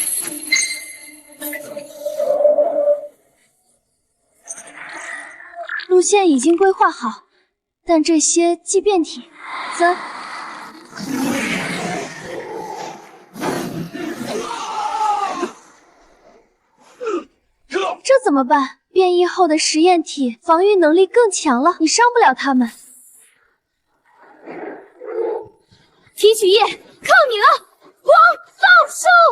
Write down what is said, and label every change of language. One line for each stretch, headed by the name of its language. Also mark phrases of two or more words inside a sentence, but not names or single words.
Chinese: 路線已經規劃好，但這些畸變體，這怎麼辦？變異後的實驗體防禦能力更強了，你傷不了他們。提取液，靠你了！光放手！